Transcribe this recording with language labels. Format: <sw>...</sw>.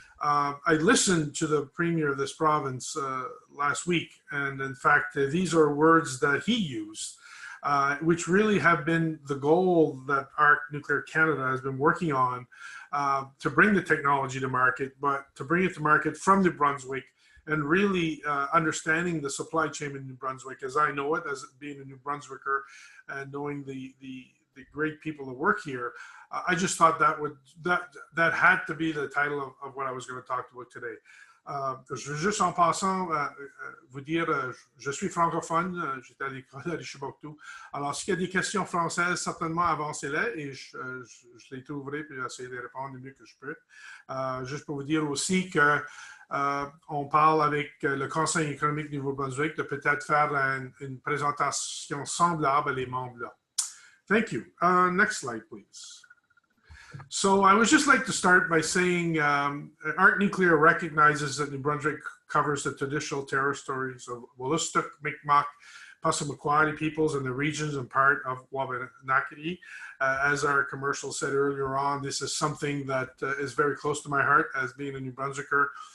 <en>I listened to the Premier of this province last week, and in fact, these are words that he used, which really have been the goal that ARC Nuclear Canada has been working on to bring the technology to market, but to bring it to market from New Brunswick and really understanding the supply chain in New Brunswick as I know it, as being a New Brunswicker and knowing the great people that work here. I just thought that had to be the title of what I was going to talk about today.</en> <fr>Je veux juste en passant vous dire, je suis francophone, j'étais à l'école à Richibouctou. Alors, s'il y a des questions françaises, certainement avancez-les et je les trouverai puis j'essaie de répondre le mieux que je peux. Juste pour vous dire aussi que on parle avec le Conseil économique du Nouveau-Brunswick de peut-être faire une présentation semblable à les membres là.</fr> <en>Thank you. Next slide, please. So I would just like to start by saying ARC Nuclear recognizes that New Brunswick covers the traditional territories of Wolastoq, Mi'kmaq, Passamaquoddy peoples and the regions and part of Wabanaki. As our commercial said earlier on, this is something that is very close to my heart as being a New Brunswicker.</en>